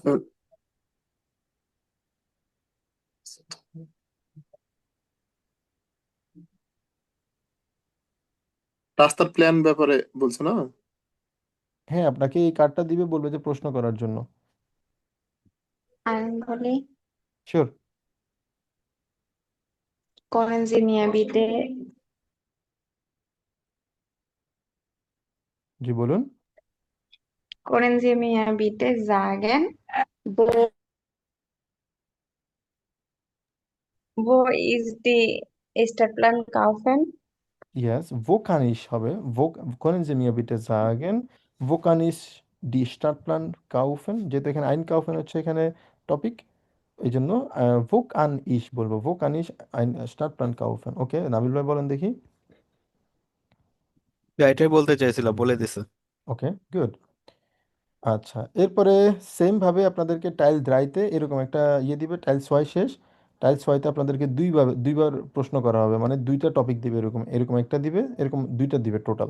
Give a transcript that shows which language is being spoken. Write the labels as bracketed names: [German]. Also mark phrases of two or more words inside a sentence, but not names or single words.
[Bangla] কাউফেন রাস্তার প্ল্যান ব্যাপারে বলছো না? হ্যাঁ, আপনাকে এই কার্ডটা দিবে, বলবে যে প্রশ্ন করার জন্য। আমি বলি, শিওর? [German] können Sie mir bitte, [Bangla] জি বলুন। [German] können Sie mir bitte sagen, wo, wo ist die Stadtplan kaufen? Yes, wo kann ich হবে? Wo können Sie mir bitte sagen, wo kann ich die Stadtplan kaufen? [Bangla] যেহেতু এখানে einkaufen হচ্ছে এখানে টপিক, এই জন্য [German] wo kann ich [Bangla] বলবো, [German] wo kann ich ein Stadtplan kaufen? [Bangla] ওকে, নাবিল ভাই বলেন দেখি। এটাই বলতে চাইছিলাম, বলে দিছে। [English] Okay, good. [Bangla] আচ্ছা, এরপরে সেম ভাবে আপনাদেরকে [German] Teil dreite [Bangla] এরকম একটা ইয়ে দিবে, টাইল ছয় শেষ, টাইল ছয়তে আপনাদেরকে দুইবার প্রশ্ন করা হবে, মানে দুইটা টপিক দিবে, এরকম এরকম একটা দিবে, এরকম দুইটা দিবে টোটাল।